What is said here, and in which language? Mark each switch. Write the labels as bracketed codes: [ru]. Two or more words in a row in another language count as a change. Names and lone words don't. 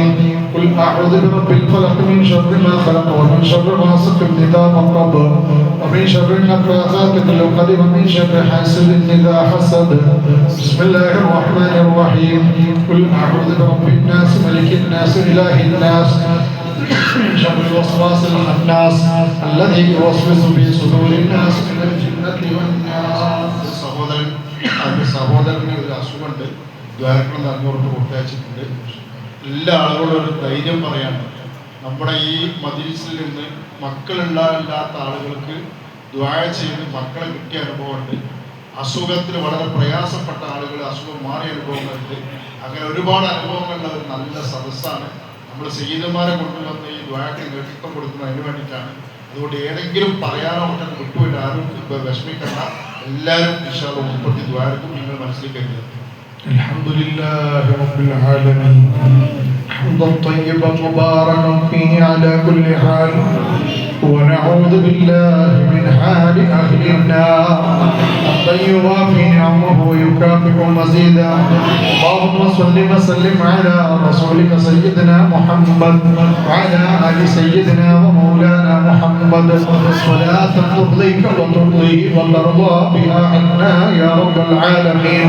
[ar] قل أعوذ برب الفلق من شر ما خلق ومن شر غاسق إذا وقب ومن شر النفاثات في العقد ومن شر حاسد إذا حسد. بسم الله الرحمن الرحيم. قل أعوذ برب الناس ملك الناس إله الناس من شر الوسواس الخناس الذي يوسوس في صدور الناس من الجنة والناس. [ml] സഹോദരന് ഒരു അസുഖമുണ്ട്, ദ്വാരക്കണം അറിഞ്ഞോട്ട് കൊടുത്തയച്ചിട്ടുണ്ട്. എല്ലാ ആളുകളും ഒരു ധൈര്യം പറയാണ്. നമ്മുടെ ഈ മജ്‌ലിസിൽ നിന്ന് മക്കളുണ്ടാകാത്ത ആളുകൾക്ക് ദുആ ചെയ്ത് മക്കളെ കിട്ടിയ അനുഭവമുണ്ട്. അസുഖത്തിൽ വളരെ പ്രയാസപ്പെട്ട ആളുകൾ അസുഖം മാറിയ അനുഭവങ്ങളുണ്ട്. അങ്ങനെ ഒരുപാട് അനുഭവങ്ങളുള്ള ഒരു നല്ല സദസ്സാണ്. നമ്മൾ സയ്യിദന്മാരെ കൊണ്ടുവന്ന് ഈ ദുആക്ക് നേതൃത്വം കൊടുക്കുന്നതിന് വേണ്ടിയിട്ടാണ്. അതുകൊണ്ട് ഏതെങ്കിലും പറയാനോ മറ്റൊക്കെ വിട്ടുപോയിട്ട് ആരും വിഷമിക്കണ്ട. എല്ലാവരും [ar] إن شاء الله [ml] ഉൾപ്പെടുത്തി ദുആക്കും നിങ്ങൾ മനസ്സിലാക്കരുത്. [ar] الحمد لله رب العالمين. حمدا طيبا مباركا فيه على كل حال. ونعوذ بالله من حال أهل النار حتى يوافي نعمه ويكافئ مزيدا. اللهم صل وسلم على رسولك سيدنا محمد وعلى آل سيدنا ومولانا محمد صلاة ترضيك وترضيه وترضى بها عنا يا رب العالمين.